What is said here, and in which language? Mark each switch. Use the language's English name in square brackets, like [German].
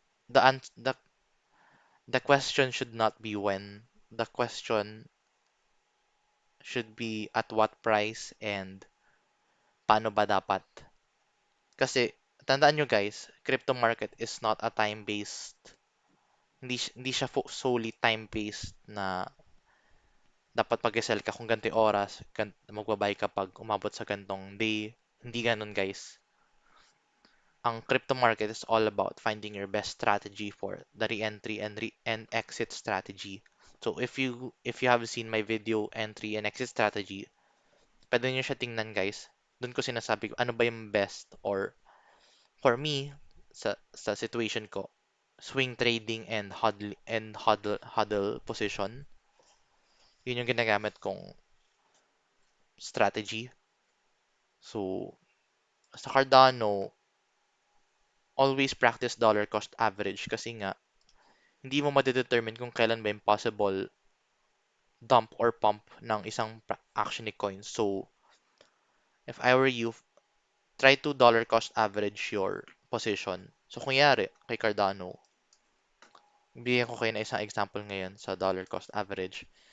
[English] The, an- the, the question should not be when. The question should be at what price and [Filipino] paano ba dapat. Kasi, tandaan nyo guys, [English] crypto market is not a time-based. [Filipino] Hindi siya solely time-based na dapat mag-sell ka kung ganito oras, magbabay ka pag umabot sa gantong day. Hindi ganun guys. [English] Ang crypto market is all about finding your best strategy for the re-entry and exit strategy. So if you have seen my video entry and exit strategy, [Filipino] pwede nyo siya tingnan guys. Doon ko sinasabi ko ano ba yung best or for me sa situation ko, swing trading and huddle position. Yun yung ginagamit kong strategy. So sa Cardano, [English] always practice dollar cost average [Filipino] kasi nga hindi mo madedetermine kung kailan ba yung possible dump or pump ng isang action ni coin. [English] So, if I were you, try to dollar cost average your position. [Filipino] So, kunyari, kay Cardano, bigyan ko kayo na isang example ngayon sa dollar cost average.